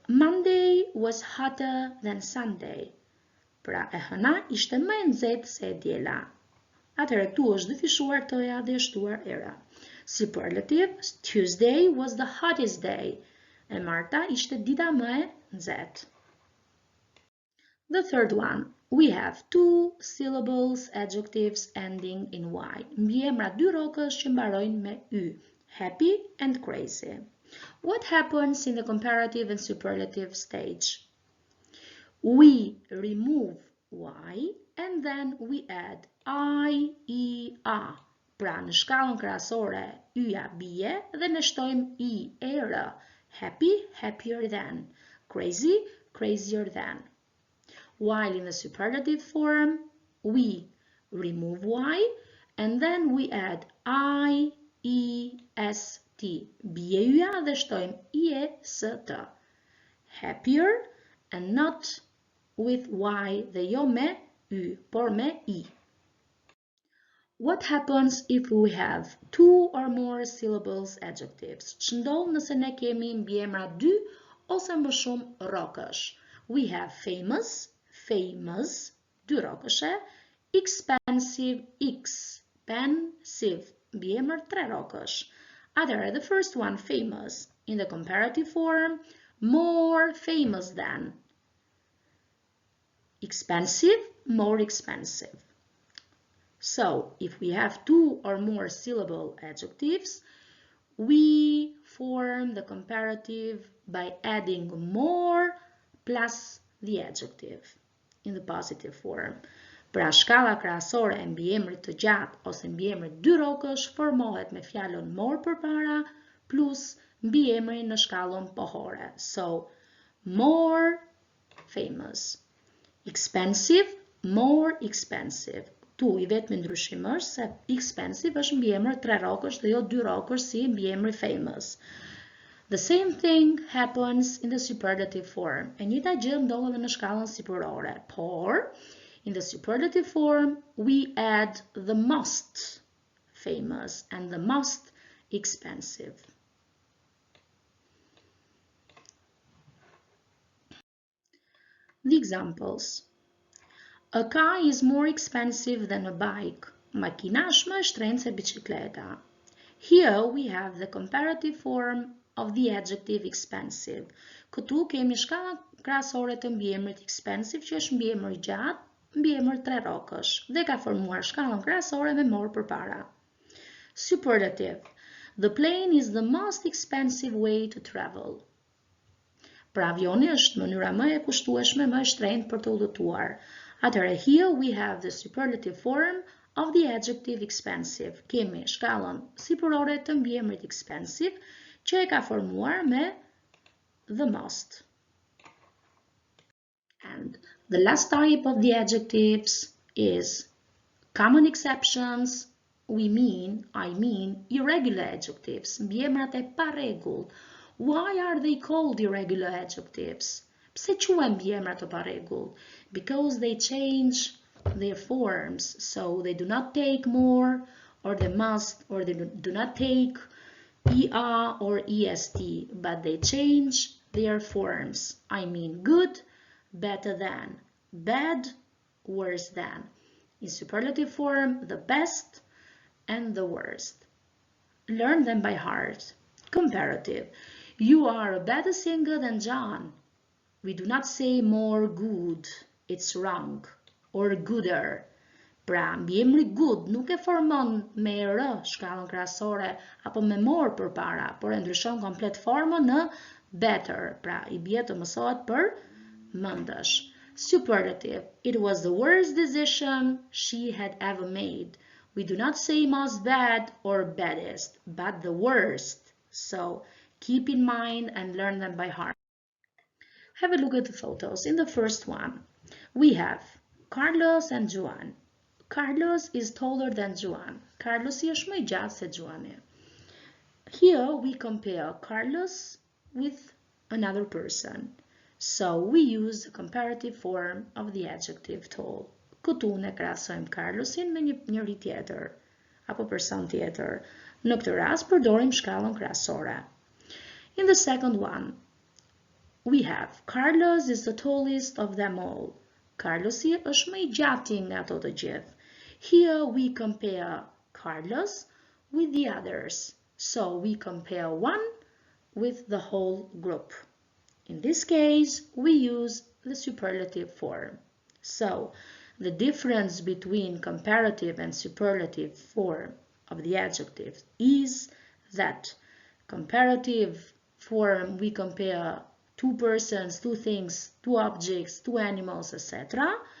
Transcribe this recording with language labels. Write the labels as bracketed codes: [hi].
[en] Monday was hotter than Sunday. [sq] Pra e hëna ishte më e nxehtë se e diela. Atëherë këtu është dyfishuar t-ja dhe shtuar era. [en] Superlative. Tuesday was the hottest day. [sq] E marta ishte dita më e nxehtë. [en] The third one. We have two syllables adjectives ending in y. [sq] Mbiemra dy rrokësh që mbarojnë me y. [en] Happy and crazy. What happens in the comparative and superlative stage? We remove y and then we add I, e, a. [sq] Pra në shkallën krahasore y-ja bie dhe ne shtojmë i, er. [en] Happy, happier than. Crazy, crazier than. While in the superlative form, we remove y and then we add I, e, s, t. [sq] Bie y-ja dhe shtojmë i, e, s, t. [en] Happier and not with y [sq] dhe jo me y, por me i. [en] What happens if we have two or more syllables adjectives? [sq] Ç'ndodh nëse ne kemi mbiemra dy ose më shumë rrokësh? [en] We have famous, famous, [sq] dy rrokëshe, [en] expensive, expensive, [sq] mbiemër tre rrokësh. [en] Atëherë, the first one, famous, in the comparative form, more famous than. expensive, more expensive. So if we have two or more syllable adjectives, we form the comparative by adding more plus the adjective in the positive form. [sq] Pra shkalla krahasore e mbiemrit të gjatë ose mbiemrit dy rrokësh formohet me fjalën more përpara plus mbiemri në shkallën pohore. [en] So, more famous. Expensive, more expensive. [sq] Tu i vetmi ndryshim është se expensive është mbiemër tre rrokësh dhe jo dy rrokësh si mbiemri famous. [en] The same thing happens in the superlative form. [sq] E njëjta gjë ndodh edhe në shkallën sipërore. [en] Por, in the superlative form, we add the most famous and the most expensive. The examples. A car is more expensive than a bike. [sq] Makina është më e shtrenjtë se bicikleta. [en] Here we have the comparative form of the adjective expensive. [sq] Këtu kemi shkallën krahasore të mbiemrit expensive, që është mbiemër i gjatë, mbiemër tre rrokësh, dhe ka formuar shkallën krahasore me more përpara. [en] Superlative. The plane is the most expensive way to travel. [sq] Pra avioni është mënyra më e kushtueshme, më e shtrenjtë për të udhëtuar. [en] Atëherë, here we have the superlative form of the adjective expensive. [sq] Kemi shkallën sipërore të mbiemrit expensive, që e ka formuar me the most. [en] And the last type of the adjectives is common exceptions. I mean irregular adjectives, [sq] mbiemrat e pa rregull. [en] Why are they called irregular adjectives? [sq] Pse quhen mbiemra të pa rregull? [en] Because they change their forms, so they do not take more, or they must, or they do not take er or est, but they change their forms. I mean good, better than, bad, worse than. In superlative form, the best and the worst. Learn them by heart. Comparative. You are a better singer than John. We do not say more good, it's wrong, or gooder. [sq] Pra, mbiemri good nuk e formon me r shkallën krahasore apo me more përpara, por e ndryshon komplet formën në better. Pra, i bie të mësohet për mëndësh. [en] Superlative. It was the worst decision she had ever made. We do not say most bad or baddest, but the worst. So, keep in mind and learn them by heart. Have a look at the photos. In the first one, we have Carlos and Juan. Carlos is taller than Juan. [sq] Carlos është më I gjatë se Juani. [en] Here we compare Carlos with another person. So we use the comparative form of the adjective tall. [sq] Këtu ne krahasojmë Carlosin me njëri tjetër apo person tjetër. Në këtë rast përdorim shkallën krahasore. [en] In the second one, we have Carlos is the tallest of them all. [sq] Carlosi është më I gjati nga ato të gjithë. [en] Here we compare Carlos with the others. So we compare one with the whole group. In this case, we use the superlative form. So the difference between comparative and superlative form of the adjective is that comparative form we compare two persons, two things, two objects, two animals, etc.